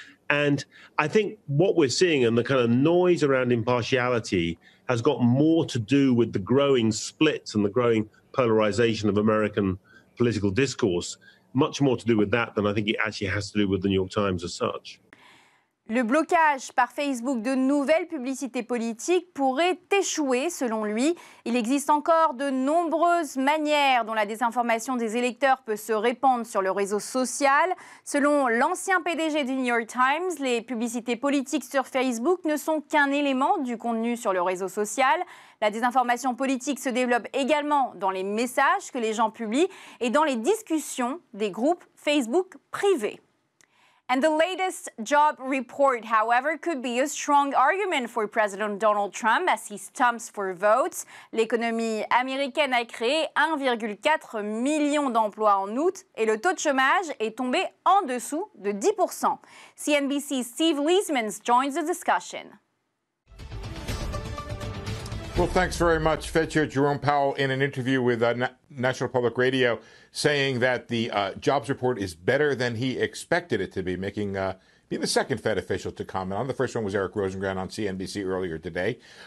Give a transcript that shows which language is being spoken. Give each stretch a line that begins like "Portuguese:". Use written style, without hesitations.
English: And I think what we're seeing and the kind of noise around impartiality has got more to do with the growing splits and the growing polarization of American political discourse, much more to do with that than I think it actually has to do with the New York Times as such.
French: Le blocage par Facebook de nouvelles publicités politiques pourrait échouer, selon lui. Il existe encore de nombreuses manières dont la désinformation des électeurs peut se répandre sur le réseau social. Selon l'ancien PDG du New York Times, les publicités politiques sur Facebook ne sont qu'un élément du contenu sur le réseau social. La désinformation politique se développe également dans les messages que les gens publient et dans les discussions des groupes Facebook privés.
English: And the latest job report, however, could be a strong argument for President Donald Trump as he stumps for votes.
French: L'économie américaine a créé 1,4 million d'emplois en août et le taux de chômage est tombé en dessous de 10%.
English: CNBC's Steve Leismans joins the discussion. Well, thanks very much, Fed Chair Jerome Powell, in an interview with National Public Radio, saying that the jobs report is better than he expected it to be, being the second Fed official to comment on. The first one was Eric Rosengrant on CNBC earlier today.